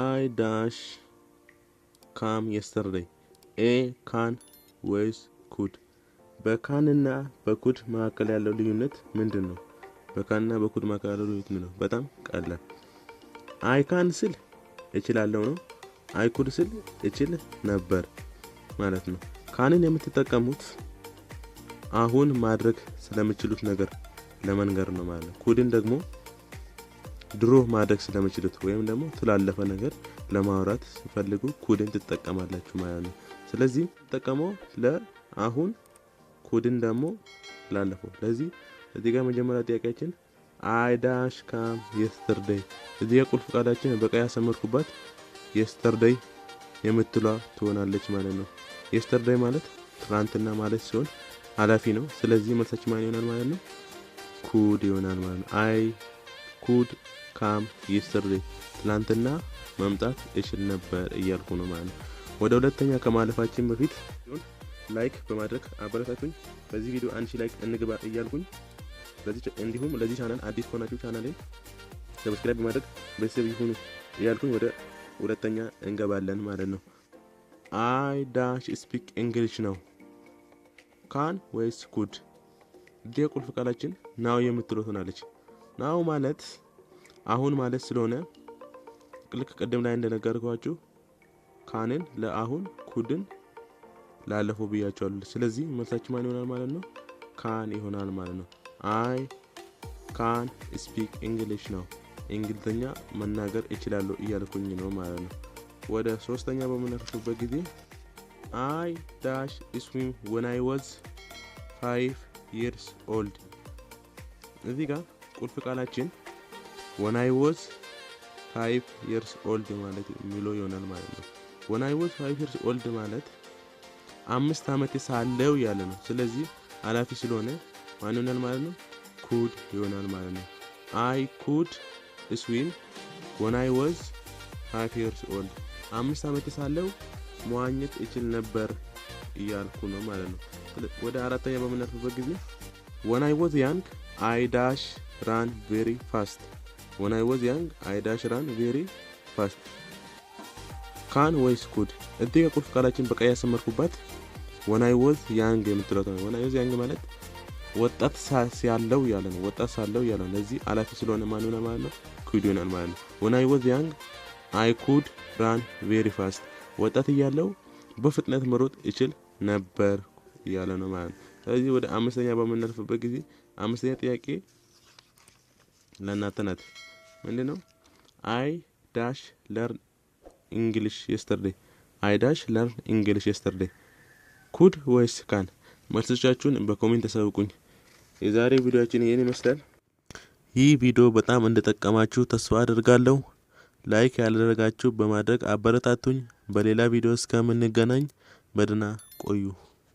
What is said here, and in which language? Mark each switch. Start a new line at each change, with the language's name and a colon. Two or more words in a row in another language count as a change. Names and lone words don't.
English: dash come yesterday a can
Amharic: ወይስ could በካንና በኩድ መካከል ያለው ልዩነት ምንድነው? በካንና በኩድ መካከል ያለው ልዩነት ምንድነው? በጣም ቀላል።
English: I can
Amharic: ስል እችላለሁ ነው።
English: I could
Amharic: ስል እችል ነበር ማለት ነው። ካንን የምትጠቀሙት አሁን ማድረግ ስለምትችሉት ነገር ለመንገር ነው ማለት ነው። ኩድን ደግሞ ድሮ ማድረግ ስለምትችሉት ወይም ደግሞ ስላለፈ ነገር ለማውራት ፈልጉ ኩድን ትጠቀማላችሁ ማለት ነው። ስለዚህ ተጠቀመው ለአሁን ኩድን ደግሞ ላለፈው። ስለዚህ እዚህ ጋር መጀመሪያ ጥያቄያችን
English: I dash come yesterday
Amharic: እዚህ የቁልፍ ቃላችን በቀይ ያሰመርኩባት yesterday የምትሏ ትሆናለች ማለት ነው። yesterday ማለት ትናንትና ማለት ሲሆን ኃላፊ ነው። ስለዚህ መልሳችን ማን ይሆናል ማለት ነው? could ይሆናል ማለት ነው።
English: I could come yesterday
Amharic: ትናንትና መምጣት እችል ነበር እያልኩ ነው ማለት ነው። ወደ ሁለተኛ ከማለፋችን በፊት ላይክ በማድረግ አበረታቱኝ። በዚህ ቪዲዮ 1000 ላይክ እንግባ እያልኩኝ እንዲሁም ለዚህ ቻናል አዲስ ሆናችሁ ቻናሌን ሰብስክራይብ በማድረግ ቤተሰብ ይሁኑ እያልኩኝ ወደ ሁለተኛ እንገባለን ማለት ነው።
English: I dash speak English
Amharic: ነው። can ወይስ could? እዚህ ቁልፍ ቃላችን now የምትለው ሆናለች። now ማለት አሁን ማለት ስለሆነ ልክ ቀደም ላይ እንደነገርኳችሁ ካንን ለአሁን ኩድን ላለፈው ብያችኋለሁ። ስለዚህ መልሳችን ማን ይሆናል ማለት ነው? ካን ይሆናል ማለት ነው።
English: I can speak English
Amharic: ነው። እንግሊዘኛ መናገር እችላለሁ እያልኩኝ ነው ማለት ነው። ወደ ሶስተኛ በመነካበት ጊዜ
English: I dash swim when I was 5 years old
Amharic: እዚህ ጋር ቁልፍ ቃላችን
English: when I was 5 years old
Amharic: ማለት የሚለው ይሆናል ማለት ነው።
English: when I was 5 years old
Amharic: ማለት 5 አመት ሳለው ያለ ነው። ስለዚህ ኃላፊ ስለሆነ ማን ይሆናል ማለት ነው? could ይሆናል ማለት ነው።
English: I could swim when I was 5 years old
Amharic: 5 አመት ሳለው መዋኘት እችል ነበር እያልኩ ነው ማለት ነው። ወደ አራተኛ በመናፈበት ጊዜ
English: when I was young I dash run very fast when I was young I dash run very fast can
Amharic: ወይስ could? እዚህ የቁልፍ ቃላችን በቀይ ያሰመርኩባት
English: when I was young
Amharic: የምትለው ነው።
English: when I was young
Amharic: ማለት ወጣት ሳለው ያለ ነው። ወጣት ሳለው ያለ ነው። ለዚህ አላፊ ስለሆነ ማን ይሆናል ማለት ነው? could ይሆናል ማለት ነው።
English: when I was young I could run very fast
Amharic: ወጣት እያለው በፍጥነት መሮጥ እችል ነበር እያለ ነው ማለት ነው። ስለዚህ ወደ አምስተኛ በመናልፍበት ጊዜ አምስተኛ ጥያቄ ለእናንተ ናት። ምንድነው?
English: I dash learn English yesterday I dash learn English yesterday could ወይስ can?
Amharic: መልሶቻችሁን በኮሜንት ተሰውቁኝ። የዛሬ ቪዲዮአችን ይሄን ይመስላል። ይህ ቪዲዮ በጣም እንደተጠቀማችሁ ተስፋ አደርጋለሁ። ላይክ ያላደረጋችሁ በማድረግ አበረታቱኝ። በሌላ ቪዲዮ እስከምንገናኝ በደህና ቆዩ።